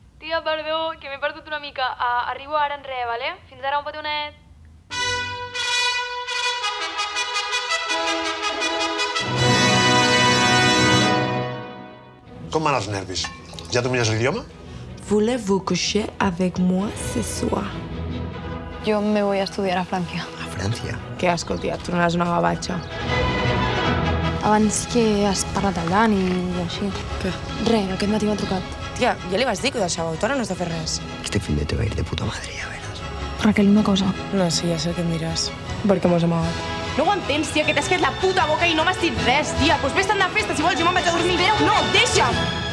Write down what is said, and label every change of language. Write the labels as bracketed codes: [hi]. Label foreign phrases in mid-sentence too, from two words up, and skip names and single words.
[ca] tia, perdó, que m'he perdut una mica. Arribo ara en res, vale? Fins ara, un petonet. Com van els nervis? Ja domines l'idioma? [fr] Voulez-vous coucher avec moi ce soir? [es] Yo me voy a estudiar a Francia. [ca] A França? [es] Que asco, [ca] tia, et tornaràs una gavatxa. Abans que has parlat al Dani i així. Què? Res, aquest matí m'ha trucat. Tia, ja li vas dir que ho deixàveu, tu ara no has de fer res. [es] Este fin de te va a ir de puta madre, ya verás. [ca] Raquel, una cosa. No, sí, ja sé què em diràs. Per què m'has amagat? No ho entens, tia, que t'has quedat la puta boca i no m'has dit res, tia. Doncs vés-te'n de festa, si vols, jo me'n vaig a dormir. No, deixa'm!